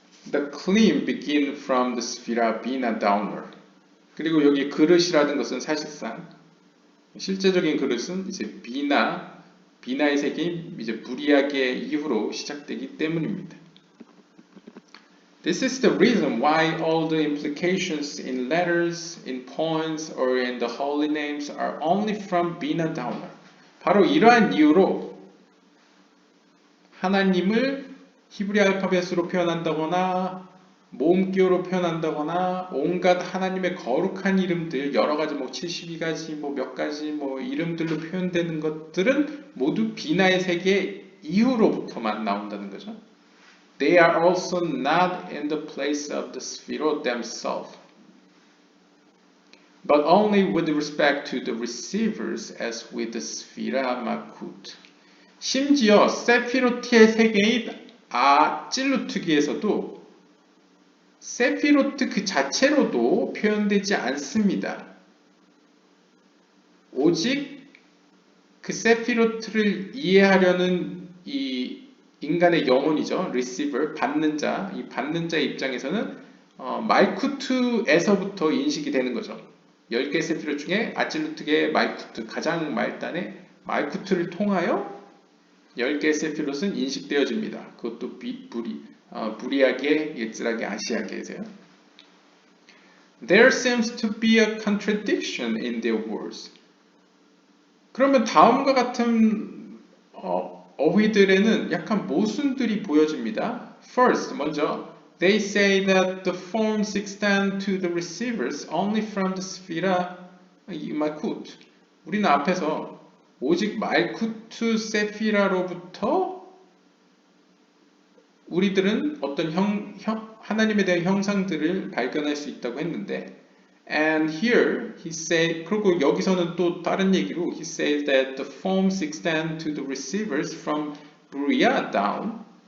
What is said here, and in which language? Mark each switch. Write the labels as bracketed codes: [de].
[en] The claim begin from the sphera Bina downward. [ko] 그리고 여기 그릇이라는 것은 사실상 실제적인 그릇은 이제 비나의 세계인 이제 부리아게 이후로 시작되기 때문입니다. [en] This is the reason why all the implications in letters, in poems, or in the holy names are only from Bina downward. [ko] 바로 이러한 이유로 하나님을 히브리 알파벳으로 표현한다거나 모음기호로 표현한다거나 온갖 하나님의 거룩한 이름들, 여러 가지 뭐 72가지 뭐 몇 가지 뭐 이름들로 표현되는 것들은 모두 비나의 세계 이후로부터만 나온다는 거죠. [en] They are also not in the place of the Sphirot themselves. but only with respect to the receivers as with the Sphira Malkut. [ko] 심지어 세피로트의 세계인 아찔루트기에서도 세피로트 그 자체로도 표현되지 않습니다. 오직 그 세피로트를 이해하려는 이 인간의 영혼이죠. receiver, 받는 자, 이 받는 자의 입장에서는 말쿠트에서부터 인식이 되는 거죠. 10개 세피로트 중에 아찔루트의 말쿠트, 가장 말단의 말쿠트를 통하여 10개 세피롯은 인식되어집니다. 그것도 부리하게, 예츠라게, 아시아게세요. [en] There seems to be a contradiction in their words. [ko] 그러면 다음과 같은 어휘들에는 약간 모순들이 보여집니다. [en] First, [ko] 먼저 [en] They say that the forms extend to the receivers only from the Sphira Malkut. [ko] 우리는 앞에서 오직 말쿠트 세피라로부터 우리들은 어떤 하나님에 대한 형상들을 발견할 수 있다고 했는데 [en] and here he said [ko] 그리고 여기서는 또 다른 얘기로 [en] he says that the forms extend to the receivers from Buriah down